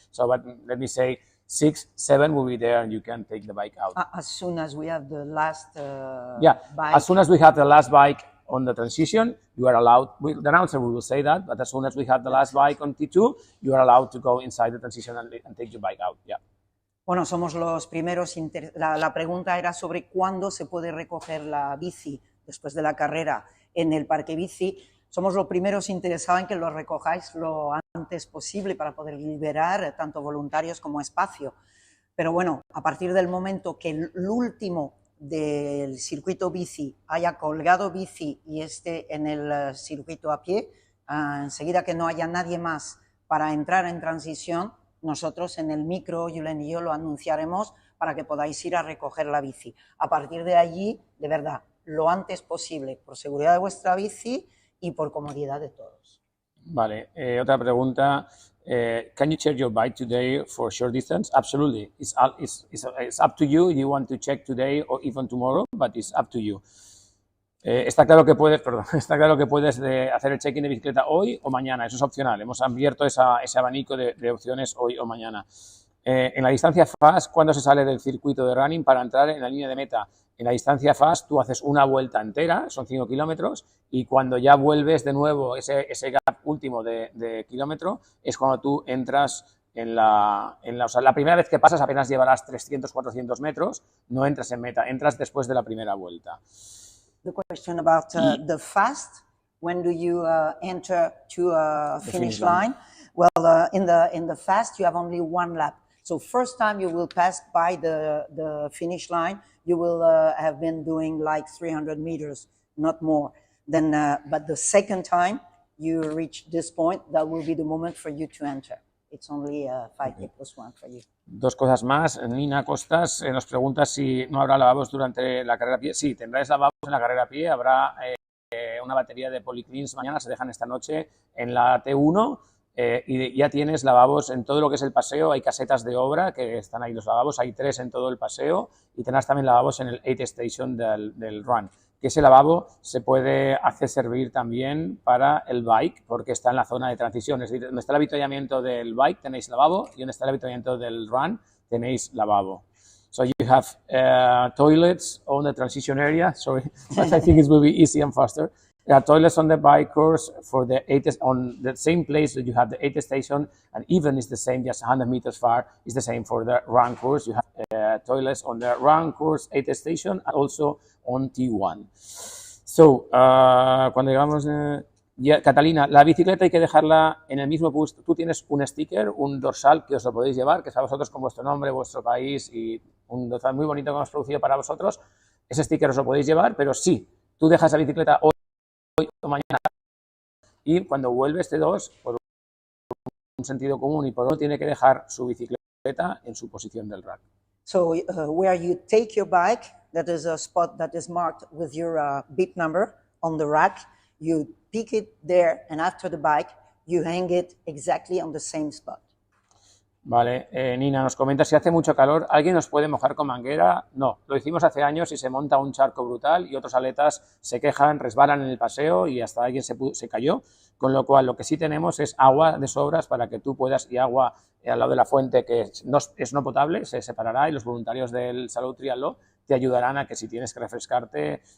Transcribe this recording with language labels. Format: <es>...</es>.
<en>So, but let me say 6, 7 will be there, and you can take the bike out. As soon as we have the last bike. As soon as we have the last bike on the transition, you are allowed, the announcer will say that, but as soon as we have the last bike on T2, you are allowed to go inside the transition and take your bike out. Yeah.</en> <es>Bueno, somos los primeros. La pregunta era sobre cuándo se puede recoger la bici después de la carrera en el parque bici. Somos los primeros interesados en que lo recojáis lo antes posible para poder liberar tanto voluntarios como espacio. Pero bueno, a partir del momento que el último del circuito bici haya colgado bici y esté en el circuito a pie, enseguida que no haya nadie más para entrar en transición, nosotros en el micro, Julen y yo, lo anunciaremos para que podáis ir a recoger la bici. A partir de allí, de verdad, lo antes posible, por seguridad de vuestra bici y por comodidad de todos. Vale, otra pregunta.</es> <en>Can you check your bike today for short distance? Absolutely. It's up to you. You want to check today or even tomorrow, but it's up to you.</en> <es>Está claro que puedes hacer el check-in de bicicleta hoy o mañana. Eso es opcional. Hemos abierto ese abanico de opciones hoy o mañana. En la distancia fast, ¿cuándo se sale del circuito de running para entrar en la línea de meta? En la distancia fast tú haces una vuelta entera, son 5 kilómetros, y cuando ya vuelves de nuevo ese gap último de kilómetro es cuando tú entras o sea, la primera vez que pasas apenas llevarás 300, 400 metros, no entras en meta, entras después de la primera vuelta.</es> <en>The question about the fast, when do you enter to a finish line? Well, in the fast you have only one lap. So first time you will pass by the finish line, you will have been doing like 300 meters, not more. Then, but the second time you reach this point, that will be the moment for you to enter. It's only 5K plus 1 for you.</en> <es>Dos cosas más. Nina Costas nos pregunta si no habrá lavabos durante la carrera a pie. Sí, tendráis lavabos en la carrera a pie. Habrá una batería de polycleans mañana, se dejan esta noche en la T1. Y ya tienes lavabos en todo lo que es el paseo. Hay casetas de obra que están ahí los lavabos, hay 3 en todo el paseo y tendrás también lavabos en el aid station del run. Que ese lavabo se puede hacer servir también para el bike porque está en la zona de transición. Es decir, donde está el avituallamiento del bike tenéis lavabo y donde está el avituallamiento del run tenéis lavabo.</es> <en>So you have toilets on the transition area. Sorry, but I think it will be easy and faster. There are toilets on the bike course for the on the same place that you have the aid station, and even it's the same, just 100 meters far, it's the same for the run course. You have toilets on the run course aid station and also on T1.</en> <es>So, cuando llegamos... Catalina, la bicicleta hay que dejarla en el mismo puesto. Tú tienes un sticker, un dorsal que os lo podéis llevar, que es a vosotros con vuestro nombre, vuestro país y un dorsal muy bonito que hemos producido para vosotros. Ese sticker os lo podéis llevar, pero sí, tú dejas la bicicleta hoy o mañana y cuando vuelves T2 por un sentido común y por otro tiene que dejar su bicicleta en su posición del rack.</es> <en>So where you take your bike, that is a spot that is marked with your bit number on the rack, You pick it there, and after the bike, you hang it exactly on the same spot.</en> <es>Vale, Nina nos comenta si hace mucho calor, ¿alguien nos puede mojar con manguera? No, lo hicimos hace años y se monta un charco brutal y otros atletas se quejan, resbalan en el paseo y hasta alguien se cayó, con lo cual lo que sí tenemos es agua de sobras para que tú puedas, y agua al lado de la fuente que es no potable, se separará y los voluntarios del Salou Triatlón te ayudarán a que si tienes que refrescarte.</es>